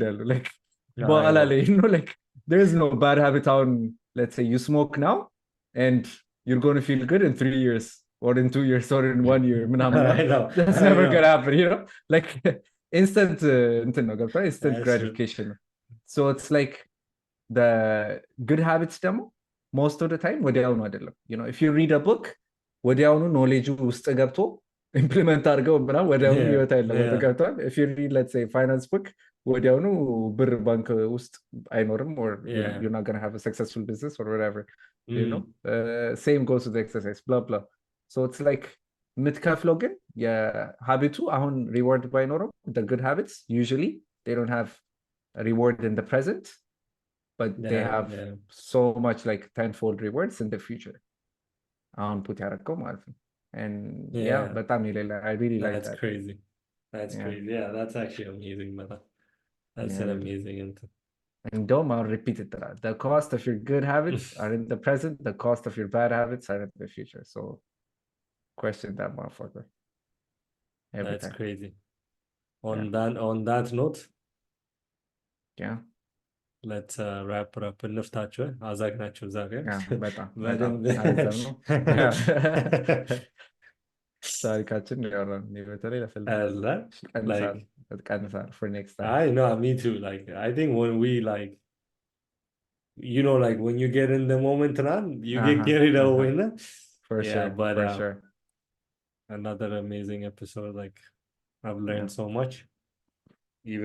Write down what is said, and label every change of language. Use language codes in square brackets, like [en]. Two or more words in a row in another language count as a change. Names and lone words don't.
[en] Like, I [am] በኋላ [en] know. ላይ, like there is no bad habit on, let's say you smoke now and you're going to feel good in 3 years or in 2 years or in 1 year. I know. That's I never know. gonna happen, you know? Like instant [am] እንትን ነው ገብቶሃል? [en] Instant That's true. gratification. So it's like the good habits ደግሞ most of the time [am] ወዲያውኑ አይደለም. [en] You know, if you read a book, [am] ወዲያውኑ knowledge ውስጥ ገብቶ ኢምፕሊመንት አድርገው ምናምን ወዲያውኑ [en] Yeah. [am] ህይወት አይለወጥ [en] Yeah. [am] ገብቶሃል? [en] If you read, let's say, finance book, [am] ወዲያውኑ ብር ባንክ ውስጥ አይኖርም, [en] or you know, Yeah. you're not gonna have a successful business or whatever. You know, Mm. same goes with exercise, blah blah. So it's like [am] የምትከፍለው ግን የሀቢቱ አሁን ሪዋርድ ባይኖረው, [en] the good habits usually they don't have a reward in the present, but they Yeah. have Yeah. so much like tenfold rewards in the future. [am] አሁን ፑት ያደረገው ማለት ነው. [en] And yeah, Yeah. [am] በጣም ይሌላ. [en] I really like That's that. crazy. That's Yeah. crazy. Yeah, that's actually amazing, but that's Yeah, an really. amazing inter. [am] እንደውም አሁን [en] repeat it. The cost of your good habits are in the present. The cost of your bad habits are in the future. So question that motherfucker every That's time. crazy. on that note, yeah, let's wrap it up. [am] እንፍታቸው አዛግናቸው እዛ ጋር yeah, በጣም በደንብ አሪፍ ነው። ታሪካችን ያወራን እኔ በተለይ ለፊልም አለ like [en] ቀንሳል for next time. I know, me too. Like I think when we like, you know, like when you get in the moment, man, you get carried away. Nah? For Yeah, sure, but for sure. another amazing episode. Like I've learned so much, even